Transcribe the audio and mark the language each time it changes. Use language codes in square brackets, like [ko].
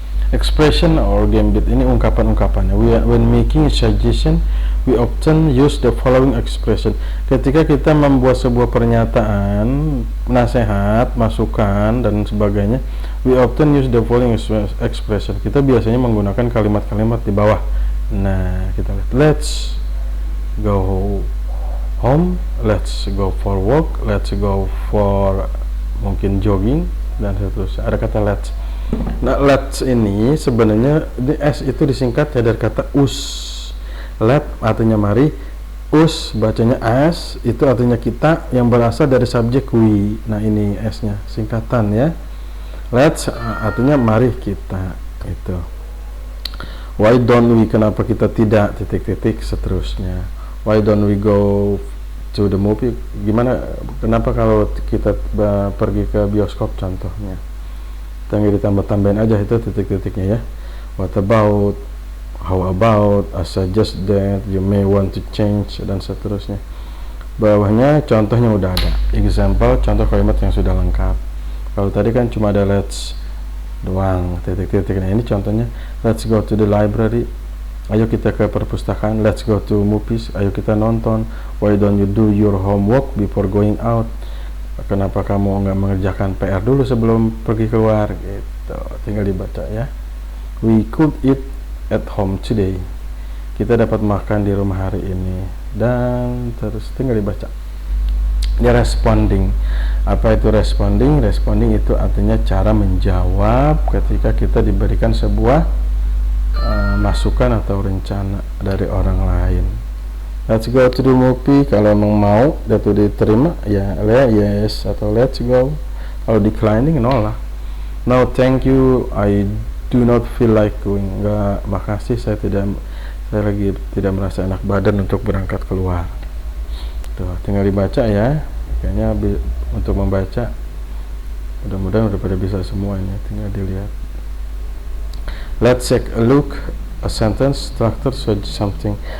[en] Expression or gambit, [id] ini ungkapan-ungkapannya. [en] When making a suggestion, we often use the following expression. [id] Ketika kita membuat sebuah pernyataan, nasihat, masukan, dan sebagainya, [en] we often use the following expression. [id] Kita biasanya menggunakan kalimat-kalimat di bawah. Nah, kita lihat. [en] Let's go home, let's go for walk, let's go for mungkin jogging, [id] dan seterusnya. Ada kata [en] let's. [id] Nah, let's ini sebenarnya di S itu disingkat ya dari kata us. Let artinya mari, us bacanya as, itu artinya kita, yang berasal dari subjek we. Nah, ini S-nya singkatan ya. Let's artinya mari kita, itu. [en] Why don't we, [id] kenapa kita tidak, titik-titik, seterusnya. [en] Why don't we go to the movie, [id] gimana, kenapa kalau kita pergi ke bioskop, contohnya. Tinggal ditambah-tambahin aja itu titik-titiknya ya. [en] What about, how about, I suggest that, you may want to change, [id] dan seterusnya. Bawahnya contohnya udah ada. Example, contoh kalimat yang sudah lengkap. Kalau tadi kan cuma ada let's doang, titik-titiknya. Ini contohnya, [en] let's go to the library. [id] Ayo kita ke perpustakaan. [en] Let's go to movies. [id] Ayo kita nonton. [en] Why don't you do your homework before going out? [id] Kenapa kamu nggak mengerjakan PR dulu sebelum pergi keluar, gitu. Tinggal dibaca ya. [en] We could eat at home today. [id] Kita dapat makan di rumah hari ini, dan terus tinggal dibaca. Dia responding. Apa itu responding? Responding itu artinya cara menjawab ketika kita diberikan sebuah masukan atau rencana dari orang lain. [en] Let's go to the movie, [id] kalau emang mau dan itu diterima ya yes, atau [en] let's go. [id] Kalau declining, nolak. [en] No thank you, I do not feel like going. [id] Enggak, makasih, saya lagi tidak merasa enak badan untuk berangkat keluar. Tuh, tinggal dibaca ya. Kayaknya untuk membaca mudah-mudahan udah pada bisa semua ini, tinggal dilihat. [en] Let's take a look a sentence structure suggest something.